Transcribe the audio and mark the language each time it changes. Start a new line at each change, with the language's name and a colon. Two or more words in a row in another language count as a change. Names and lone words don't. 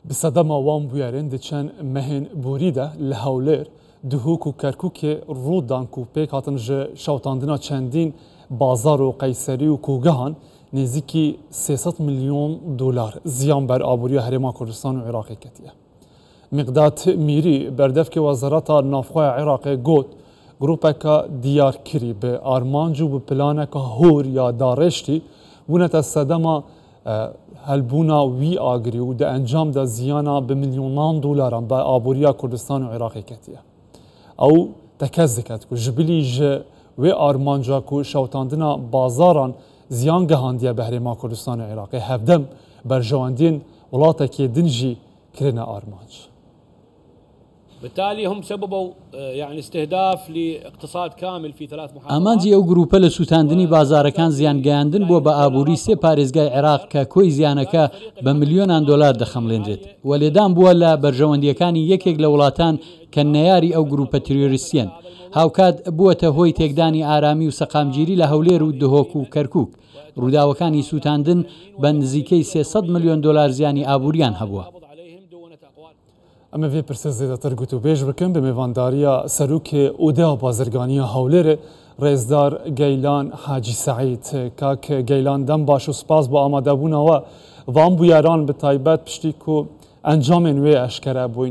Kurdish: بسەدەما وان بویارێن دەچەند مەهێن بوریدە لە هەولێر دهۆک و کەرکووکێ ڕوودان و پێک هاتن ji şewtandina çendîn bazar û qeyserî û kûgehan nêzîkî 300 milyon dolar ziyan ber aboriya Herêma Kurdistan û Iraqê ketiye. Miqdat Mîrî berdevkê Wezareta Navxweya Iraqê got grupeka diyarkirî bi armanc û bi planeka hor ya darêştî bûnete sedema helbûna wî agirî û di encam da ziyana bi milyonan dolaran bi aboriya Kurdistan û Iraqê ketiye. Ew tekez diket ku ji bilî ji wê armanca ku şewtandina bazaran ziyan gehandiye bi Herêma Kurdistan û Iraqê hevdem berjewendiyên welatekê din jî kirine armanc.
Arabic: بالتالي هم سببوا يعني استهداف لاقتصاد كامل في 3 محافظات.
Central Kurdish: ئامانجی ئەو گروپە لە سوتاندنی بازارەکان زیانگەیاندن بۆ بە ئابووری 3 پارێزگای عێراق کە کۆی زیانەکە بە ملیۆنان دۆلار دەخەمڵێنرێت و لێدان بووە لە بەرژەوەندیەکانی یەکێک لە وڵاتان کە نەیاری ئەو گروپە تیرۆریستیان. هاوکات بووەتە هۆی تێکدانی ئارامی و سەقامگیری لە هەولێر و دهۆک و کەرکووک. ڕووداوەکانی سوتاندن بە نزیکەی 300 ملیۆن دۆلار زیانی ئابووریان هەبووە.
Kurdish: ئەمە vê pirsê zêdetir got û bêj bikin bi mêvandariya serokê odeya bazirganiya Hewlêrê Rêzdar Geylan Hacî Seîd. Kak Geylan dem baş û spas bi amadebûna we van bûyeran bi taybet piştî ku encamên wê eşkere bûyn.